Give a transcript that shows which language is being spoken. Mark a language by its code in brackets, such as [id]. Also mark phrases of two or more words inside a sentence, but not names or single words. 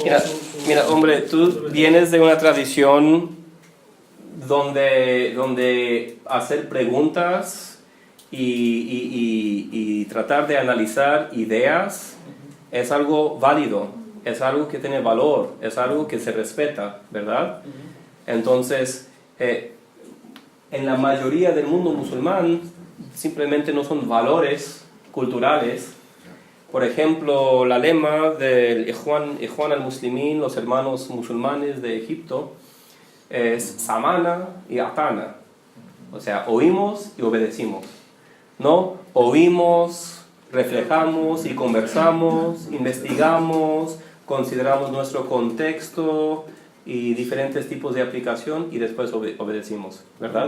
[es] Mira, hombre, tú vienes de una tradición donde hacer preguntas y tratar de analizar ideas es algo válido, es algo que tiene valor, es algo que se respeta, ¿verdad? Entonces, en la mayoría del mundo musulmán simplemente no son valores culturales. Por ejemplo, la lema del Ikhwan al-Muslimin, los hermanos musulmanes de Egipto, es [ar] سمعنا و أطعنا. [es] O sea, oímos y obedecimos. No oímos, reflejamos y conversamos, investigamos, consideramos nuestro contexto y diferentes tipos de aplicación y después obedecimos, ¿verdad?